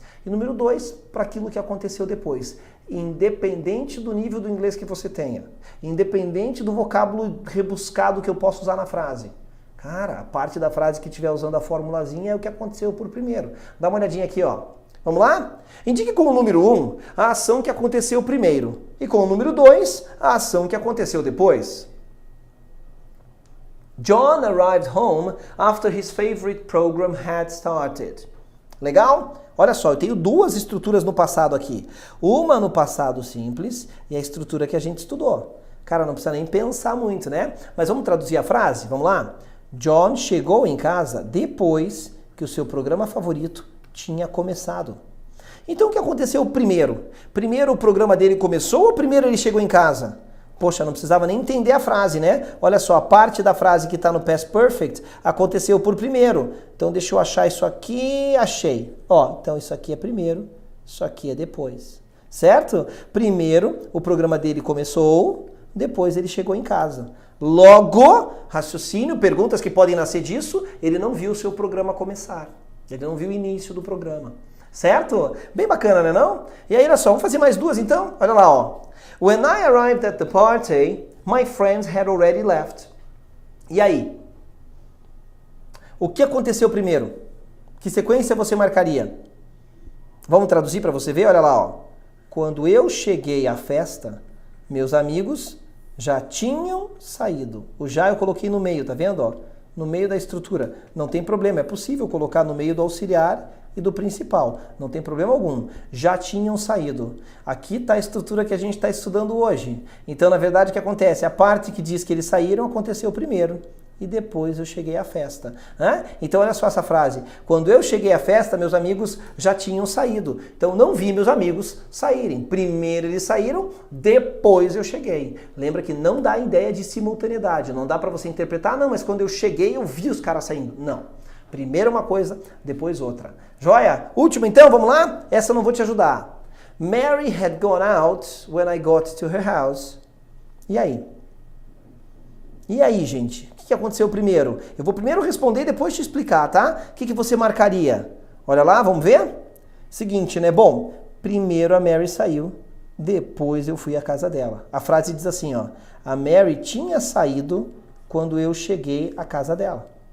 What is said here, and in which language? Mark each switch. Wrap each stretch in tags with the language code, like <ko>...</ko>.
<pt>E número 2, para aquilo que aconteceu depois. Independente do nível do inglês que você tenha, independente do vocábulo rebuscado que eu posso usar na frase. Cara, a parte da frase que estiver usando a formulazinha é o que aconteceu por primeiro. Dá uma olhadinha aqui, ó. Vamos lá? Indique com o número 1 a ação que aconteceu primeiro. E com o número 2, a ação que aconteceu depois.</pt> <en>John arrived home after his favorite program had started.</en> <pt>Legal? Olha só, eu tenho 2 estruturas no passado aqui. Uma no passado simples e a estrutura que a gente estudou. Cara, não precisa nem pensar muito, né? Mas vamos traduzir a frase? Vamos lá? John chegou em casa depois que o seu programa favorito tinha começado. Então o que aconteceu primeiro? Primeiro o programa dele começou ou primeiro ele chegou em casa? Poxa, não precisava nem entender a frase, né? Olha só, a parte da frase que está no past perfect aconteceu por primeiro. Então deixa eu achar isso aqui, achei. Ó, então isso aqui é primeiro, isso aqui é depois. Certo? Primeiro o programa dele começou, depois ele chegou em casa. Logo, raciocínio, perguntas que podem nascer disso, ele não viu o seu programa começar. Ele não viu o início do programa. Certo? Bem bacana, né não? E aí, olha só, vamos fazer mais 2 então? Olha lá, ó.</pt> <en>When I arrived at the party, my friends had already left.</en> <pt>E aí? O que aconteceu primeiro? Que sequência você marcaria? Vamos traduzir para você ver? Olha lá, ó. Quando eu cheguei à festa, meus amigos já tinham saído. O já eu coloquei no meio, tá vendo, ó? No meio da estrutura. Não tem problema, é possível colocar no meio do auxiliar e do principal. Não tem problema algum. Já tinham saído. Aqui está a estrutura que a gente está estudando hoje. Então, na verdade, o que acontece? A parte que diz que eles saíram aconteceu primeiro. E depois eu cheguei à festa. Então, olha só essa frase. Quando eu cheguei à festa, meus amigos já tinham saído. Então, não vi meus amigos saírem. Primeiro eles saíram, depois eu cheguei. Lembra que não dá ideia de simultaneidade. Não dá para você interpretar, não, mas quando eu cheguei eu vi os caras saindo. Não. Primeiro uma coisa, depois outra. Joia? Última então, vamos lá? Essa eu não vou te ajudar.</pt> <en>Mary had gone out when I got to her house.</en> <pt>E aí? E aí, gente? O que aconteceu primeiro? Eu vou primeiro responder e depois te explicar, tá? O que você marcaria? Olha lá, vamos ver? Seguinte, né? Bom, primeiro a Mary saiu, depois eu fui à casa dela. A frase diz assim, ó. A Mary tinha saído quando eu cheguei à casa dela.</pt>